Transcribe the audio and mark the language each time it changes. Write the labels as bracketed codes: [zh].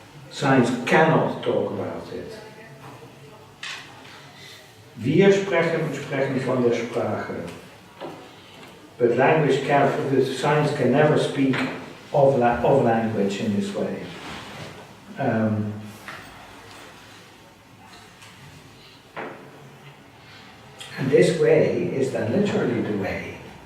[en] Science cannot talk about it. [de] Wir sprechen und sprechen von der Sprache. [en] But science can never speak of language in this way. And this way is then literally the way.